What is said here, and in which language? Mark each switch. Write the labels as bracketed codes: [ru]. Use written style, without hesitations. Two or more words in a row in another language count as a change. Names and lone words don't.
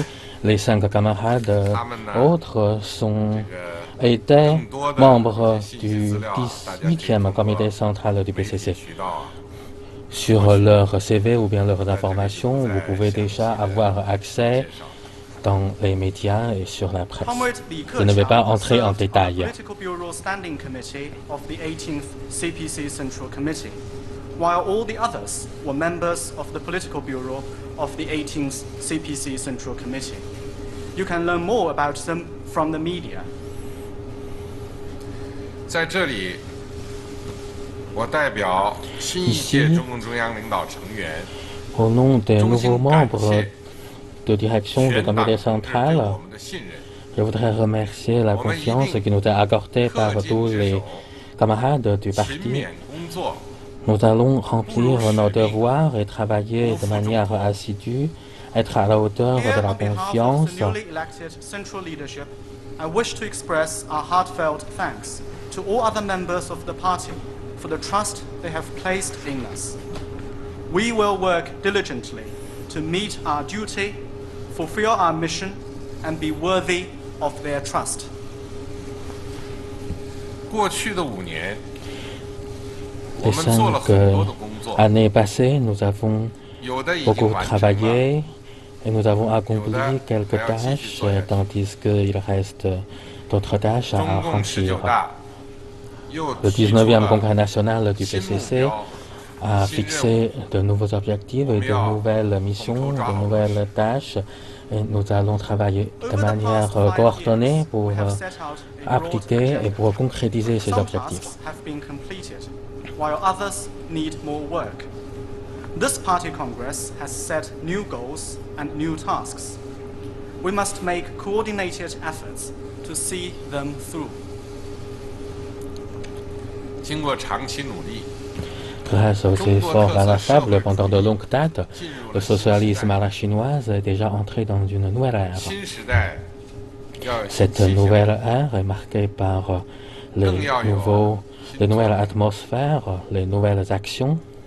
[fr] Les 5 camarades autres étaient membres du 18e comité central du PCC. Sur leur CV ou bien leurs informations, vous pouvez déjà avoir accès dans les médias et sur la presse. Je ne vais pas entrer en détail. [en] While all the others were members of the political bureau of the 18th CPC Central Committee. You can learn more about them from the media. [zh] 在这里，我代表新一届中共中央领导成员， [fr] au nom des nouveaux membres de direction du comité central, je voudrais remercier la confiance qui nous est accordée par tous les camarades du parti. Nous allons remplir nos devoirs et travailler de manière assidue, être à la hauteur de la confiance. [en] I wish to express our heartfelt thanks to all other members of the party for the trust they have placed in us. We will work diligently to meet our duty, fulfill our mission, and be worthy of their trust. [zh] 过去的5年。 [fr] Les 5 années passées, nous avons beaucoup travaillé et nous avons accompli quelques tâches, tandis qu'il reste d'autres tâches à remplir. Le 19e congrès national du PCC a fixé de nouveaux objectifs et de nouvelles missions, de nouvelles tâches, et nous allons travailler de manière coordonnée pour appliquer et pour concrétiser ces objectifs. [en] While others need more work. This party congress has set new goals and new tasks. We must make coordinated efforts to see them through. [zh] 经过长期努力， [fr] Grâce aux efforts inlassables pendant de longues dates, le socialisme à la chinoise est déjà entré dans une nouvelle ère. Cette nouvelle ère est marquée par les nouvelles atmosphères, les nouvelles actions.